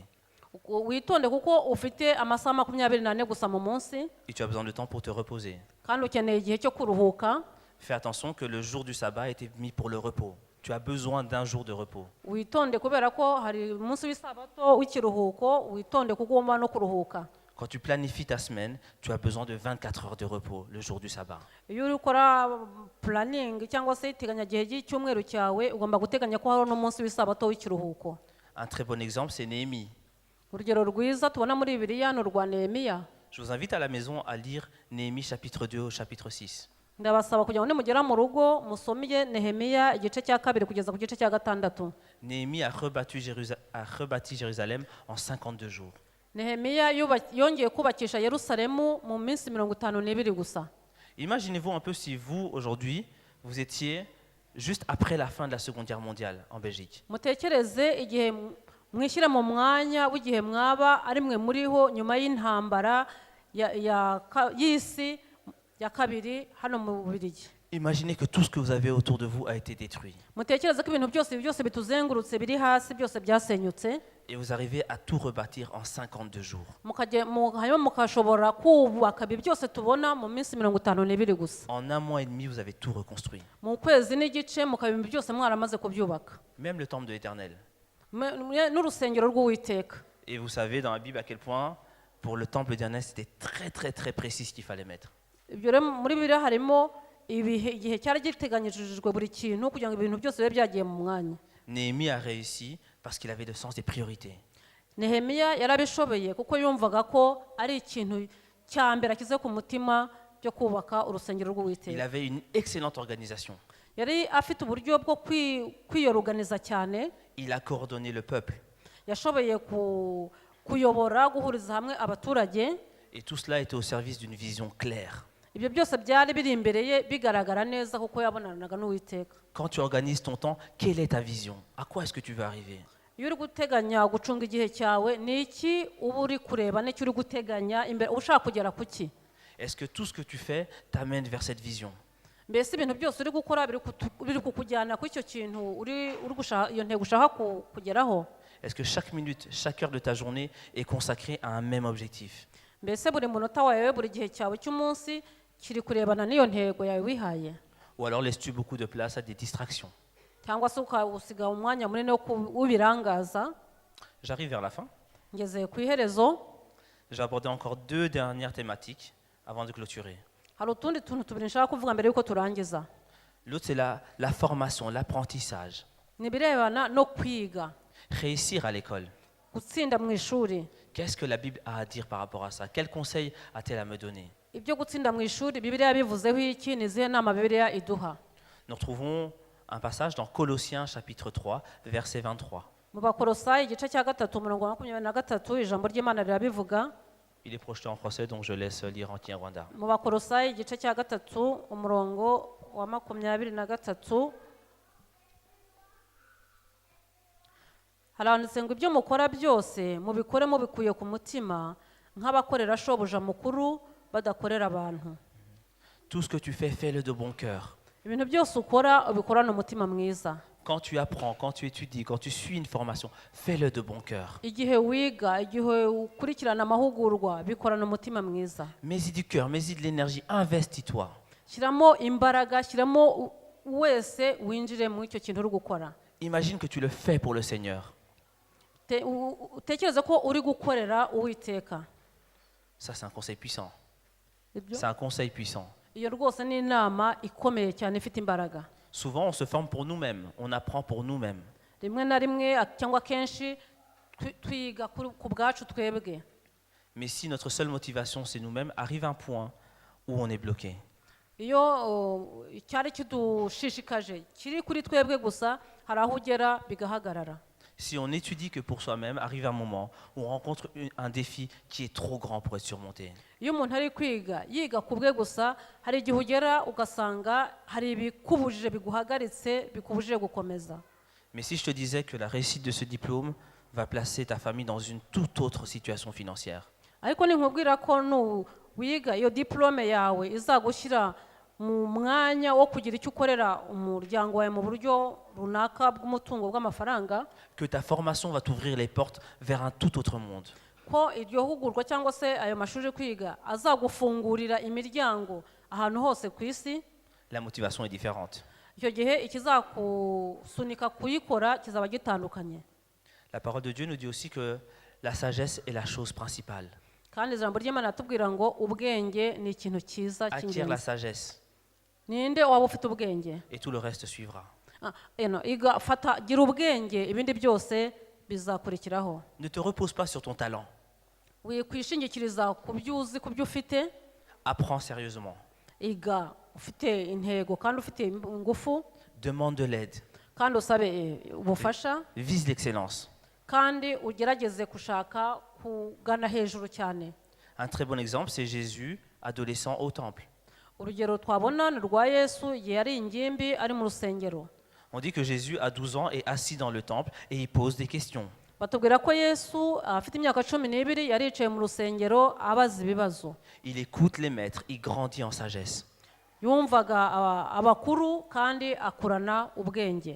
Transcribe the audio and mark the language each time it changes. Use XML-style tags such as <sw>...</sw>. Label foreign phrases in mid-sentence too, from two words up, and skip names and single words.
<rw>Witonde kuko ufite amasaha 24 gusa mu munsi</rw> <fr>Et tu as besoin de temps pour te reposer.</fr> <rw>kandi ukeneye igihe cyo kuruhuka.</rw> <fr>Fais attention que le jour du sabbat a été mis pour le repos. Tu as besoin d'un jour de repos.</fr> <rw>Witonde kubera ko hari umunsi w'isabato w'ikiruhuko, witonde kuko ugomba no kuruhuka.</rw> <fr>Quand tu planifies ta semaine, tu as besoin de 24 heures de repos le jour du sabbat.</fr> <rw>Iyo uri gukora planning cyangwa se iteganyagihe cy'icyumweru cyawe ugomba guteganya ko hari n'umunsi w'isabato w'ikiruhuko.</rw> <fr>Un très bon exemple, c'est Néhémie.</fr> <rw>Urugero rwiza tubona muri Bibiliya ni urwa Nehemiya.</rw> <fr>Je vous invite à la maison à lire Néhémie chapitre 2 au chapitre 6.</fr> <rw>Ndabasaba kugira ngo nimugera mu rugo musomye Nehemiya igice cya 2 kugeza ku gice cya 6.</rw> <fr>Néhémie a rebâti Jérusalem en 52 jours.</fr> <rw>Nehemiya yongeye kubakisha Yerusalemu mu minsi 52 gusa.</rw> <fr>Imaginez-vous un peu si vous, aujourd'hui, vous étiez juste après la fin de la Seconde Guerre mondiale en Belgique.</fr> <rw>Mutekereze igihe mwishyira mu mwanya w'igihe mwaba ari mwe muriho nyuma y'intambara y'isi ya kabiri hano mu Bubiligi.</rw> <fr>Imaginez que tout ce que vous avez autour de vous a été détruit.</fr> <rw>Mutekereze ko ibintu byose bituzengurutse biri hasi byose byasenyutse.</rw> <fr>Et vous arrivez à tout rebâtir en 52 jours.</fr> <rw>Hanyuma mukashobora kubaka ibi byose tubona mu minsi 52 gusa.</rw> <fr>En un mois et demi, vous avez tout reconstruit.</fr> <rw>Mu kwezi n'igice mukabimba byose mwaramaze kubyubaka.</rw> <fr>Même le temple de l'Éternel.</fr> <rw>N'urusengero rw'Uwiteka.</rw> <fr>Et vous savez dans la Bible à quel point, pour le temple de l'Éternel, c'était très très très précis ce qu'il fallait mettre.</fr> <rw>Ibyo rero muri Bibiliya harimo igihe cyari giteganyijwe buri kintu kugira ngo ibintu byose bibe byagiye mu mwanya.</rw> <fr>Néhémie a réussi parce qu'il avait le sens des priorités.</fr> <rw>Nehemiya yarabishoboye kuko yumvaga ko ari ikintu cya mbere akize ku mutima byo kubaka urusengero</rw> <fr>Il</fr> <rw>rw'Uwiteka.</rw> <fr>avait une excellente organisation.</fr> <rw>Yari afite uburyo bwo kwiyoruganiza cyane.</rw> <fr>Il a coordonné le peuple.</fr> <rw>Yashoboye kuyobora guhuriza hamwe abaturage.</rw> <fr>Et tout cela était au service d'une vision claire.</fr> <rw>Ibyo byose byari biri imbere ye bigaragara neza kuko yabonanaga n'Uwiteka.</rw> <fr>Quand tu organises ton temps, quelle est ta vision? À quoi est-ce que tu veux arriver?</fr> <rw>Iyo uri guteganya gucunga igihe cyawe ni iki uba uri kureba n'icyo uri guteganya imbere ushaka kugera ku ki?</rw> <fr>Est-ce que tout ce que tu fais t'amène vers cette vision?</fr> <rw>Mbese ibintu byose uri gukora biri kukujyana ku icyo kintu uri gushaka iyo ntego ushaka kugeraho?</rw> <fr>Est-ce que chaque minute, chaque heure de ta journée est consacrée à un même objectif?</fr> <rw>Mbese buri munota wawe buri gihe cyawe cy'umunsi kiri kurebana n'iyo ntego yawe wihaye?</rw> <fr>Ou alors laisses-tu beaucoup de place à des distractions?</fr> <rw>Cyangwa se ukawusiga umwanya munini w'ubirangaza?</rw> <fr>J'arrive vers la fin.</fr> <rw>Ngeze ku iherezo.</rw> <fr>J'ai abordé encore 2 dernières thématiques avant de clôturer.</fr> <rw>Hari utundi tuntu tubiri nshaka kuvuga mbere yuko turangiza.</rw> <fr>L'autre, c'est la formation, l'apprentissage.</fr> <rw>Nibirebana no kwiga.</rw> <fr>Réussir à l'école.</fr> <rw>Gutsinda mu ishuri.</rw> <fr>Qu'est-ce que la Bible a à dire par rapport à ça? Quel conseil a-t-elle à me donner?</fr> <rw>Ibyo gutsinda mu ishuri Bibiliya bivuzeho iki? Ni zihe nama Bibiliya iduha?</rw> <fr>Nous retrouvons un passage dans Colossiens chapitre 3, verset 23.</fr> <rw>Mu Bakolosayi igice cya 3 umurongo wa 23 ijambo ry'Imana rirabivuga.</rw> <fr>Il est projeté en français, donc je laisse lire en Kinyarwanda.</fr> <rw>Mu Bakolosayi igice cya 3 umurongo wa 23 haranditse ngo ibyo mukora byose mubikore mubikuye ku mutima nk'abakorera shobuja mukuru badakorera abantu.</rw> <fr>Tout ce que tu fais, fais-le de bon cœur.</fr> <rw>Ibintu byose ukora ubikorana umutima mwiza.</rw> <fr>Quand tu apprends, quand tu étudies, quand tu suis une formation, fais-le de bon cœur.</fr> <rw>Igihe wiga, igihe ukurikirana amahugurwa bikorana umutima mwiza.</rw> <fr>Mets-y du cœur, mets-y de l'énergie, investis-toi.</fr> <rw>Shyiramo imbaraga, shyiramo wese winjire mu icyo kintu uri gukora.</rw> <fr>Imagine que tu le fais pour le Seigneur.</fr> <rw>Utekereze ko uri gukorera Uwiteka.</rw> <fr>Ça, c'est un conseil puissant. C'est un conseil puissant.</fr> <rw>Iyo rwose ni inama ikomeye cyane ifite imbaraga.</rw> <fr>Souvent, on se forme pour nous-mêmes, on apprend pour nous-mêmes.</fr> <rw>Rimwe na rimwe cyangwa kenshi twiga ku bwacu twebwe.</rw> <fr>Mais si notre seule motivation, c'est nous-mêmes, arrive un point où on est bloqué.</fr> <rw>Iyo icyari kidushishikaje kiri kuri twebwe gusa hari aho ugera bigahagarara.</rw> <fr>Si on n'étudie que pour soi-même, arrive un moment où on rencontre un défi qui est trop grand pour être surmonté.</fr> <rw>Iyo umuntu ari kwiga yiga ku bwe gusa hari igihe ugera ugasanga hari ibikubujije biguhagaritse bikubujije gukomeza.</rw> <fr>Mais si je te disais que la réussite de ce diplôme va placer ta famille dans une toute autre situation financière,</fr> <rw>ariko ninkubwira ko wiga iyo diplome yawe izagushyira mu mwanya wo kugira icyo ukorera umuryango wawe mu buryo runaka bw'umutungo bw'amafaranga,</rw> <fr>que ta formation va t'ouvrir les portes vers un tout autre monde,</fr> <rw>ko iryo hugurwa cyangwa se ayo mashuri kwiga azagufungurira imiryango ahantu hose ku isi,</rw> <fr>la motivation est différente.</fr> <rw>icyo gihe ikizakusunika kuyikora kizaba gitandukanye.</rw> <fr>La parole de Dieu nous dit aussi que la sagesse est la chose principale.</fr> <rw>Kandi ijambo ry'Imana ratubwira ngo ubwenge ni ikintu cyiza</rw> <fr>Acquiert la</fr> <rw>cy'ingenzi.</rw> <fr>sagesse</fr> <rw>Ninde waba ufite ubwenge?</rw> <fr>et tout le reste suivra.</fr> <rw>Gira ubwenge ibindi byose bizakurikiraho.</rw> <fr>Ne te repose pas sur ton talent.</fr> <rw>Wikwishingikiriza ku byo uzi, ku byo ufite.</rw> <fr>Apprends sérieusement.</fr> <rw>Iga ufite intego kandi ufite ingufu,</rw> <fr>Demande de l'aide.</fr> <rw>kandi usabe ubufasha,</rw> <fr>Vise l'excellence.</fr> <rw>kandi ugerageze gushaka kugana hejuru cyane.</rw> <fr>Un très bon exemple, c'est Jésus, adolescent au temple.</fr> <rw>Urugero twabona ni rwa Yesu igihe yari ingimbi ari mu rusengero.</rw> <fr>On dit que Jésus, à 12 ans, est assis dans le temple et il pose des questions.</fr> <rw>Batubwira ko Yesu afite imyaka 12 yari yicaye mu rusengero abaza ibibazo.</rw> <fr>Il écoute les maîtres, il grandit en sagesse.</fr> <rw>Yumvaga abakuru kandi akurana ubwenge.</rw>